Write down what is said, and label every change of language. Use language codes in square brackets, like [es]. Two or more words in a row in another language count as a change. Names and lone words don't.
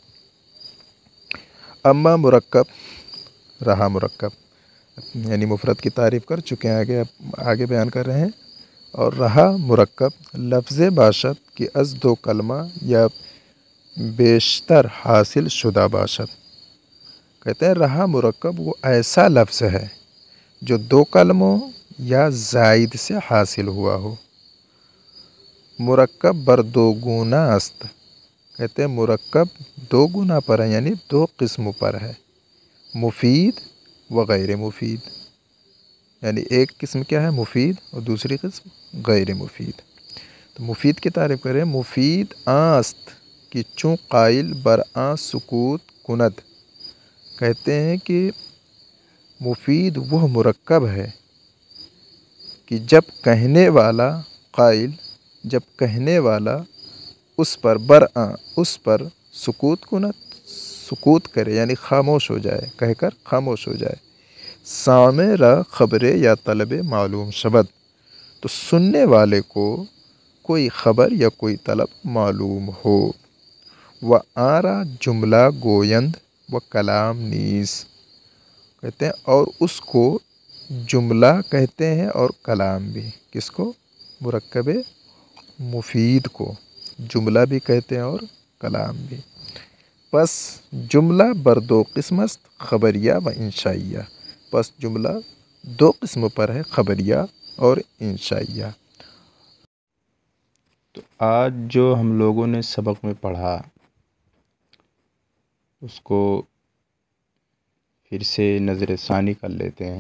[fa] اما مرکب، [ur] رہا مرکب، یعنی مفرد کی تعریف کر چکے ہیں، آگے بیان کر رہے ہیں، اور رہا مرکب [fa] لفظ باشد کہ از دو کلمہ یا بیشتر حاصل شدہ باشد، [ur] کہتے ہیں رہا مرکب وہ ایسا لفظ ہے جو دو کلموں یا زائد سے حاصل ہوا ہو۔ [fa] مرکب بر دو گونہ است، [ur] کہتے ہیں مرکب دو گنا پر ہے، یعنی دو قسموں پر ہے، مفید و غیر مفید، یعنی ایک قسم کیا ہے مفید اور دوسری قسم غیر مفید۔ تو مفید کی تعریف کریں، [fa] مفید آست کہ چوں قائل بر آ سکوت کند، [ur] کہتے ہیں کہ مفید وہ مرکب ہے کہ جب کہنے والا قائل، جب کہنے والا اس پر برآں اس پر [fa] سکوت کند، [ur] سکوت کرے یعنی خاموش ہو جائے، کہہ کر خاموش ہو جائے۔ [fa] سامع را خبر یا طلب معلوم شبد، [ur] تو سننے والے کو کوئی خبر یا کوئی طلب معلوم ہو۔ [fa] و آرا جملہ گویند و کلام نیز، [ur] کہتے ہیں اور اس کو جملہ کہتے ہیں اور کلام بھی۔ کس کو؟ مرکب مفید کو جملہ بھی کہتے ہیں اور کلام بھی۔ [fa] پس جملہ بر دو قسم است، خبریہ و انشائیہ۔ [ur] پس جملہ دو قسم پر ہے، خبریہ اور انشائیہ۔ تو آج جو ہم لوگوں نے سبق میں پڑھا اس کو پھر سے نظر ثانی کر لیتے ہیں۔